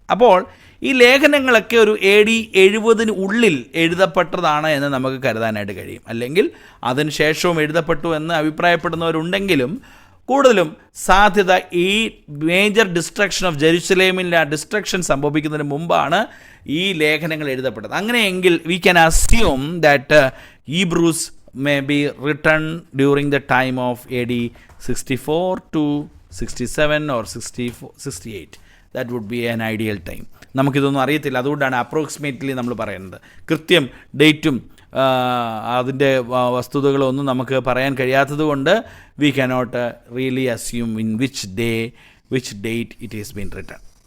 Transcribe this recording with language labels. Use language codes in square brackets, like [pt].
[ml] അപ്പോൾ ഈ ലേഖനങ്ങളൊക്കെ ഒരു AD 70 ഉള്ളിൽ എഴുതപ്പെട്ടതാണ് എന്ന് നമുക്ക് കരുതാനായിട്ട് കഴിയും. അല്ലെങ്കിൽ അതിന് ശേഷവും എഴുതപ്പെട്ടു എന്ന് അഭിപ്രായപ്പെടുന്നവരുണ്ടെങ്കിലും കൂടുതലും സാധ്യത ഈ മേജർ ഡിസ്ട്രക്ഷൻ ഓഫ് ജെറുസലേമിൻ്റെ ഡിസ്ട്രക്ഷൻ സംഭവിക്കുന്നതിന് മുമ്പാണ് ഈ ലേഖനങ്ങൾ എഴുതപ്പെട്ടത്. [en] അങ്ങനെയെങ്കിൽ we can assume that Hebrews may be written during the time of AD 64 to 67 or 68. That would be an ideal time. [ml] നമുക്കിതൊന്നും അറിയത്തില്ല, അതുകൊണ്ടാണ് അപ്രോക്സിമേറ്റ്ലി നമ്മൾ പറയുന്നത്. കൃത്യം ഡേറ്റും അതിൻ്റെ വസ്തുതകളൊന്നും നമുക്ക് പറയാൻ കഴിയാത്തത് കൊണ്ട് [en] We cannot really assume in which date it is been written.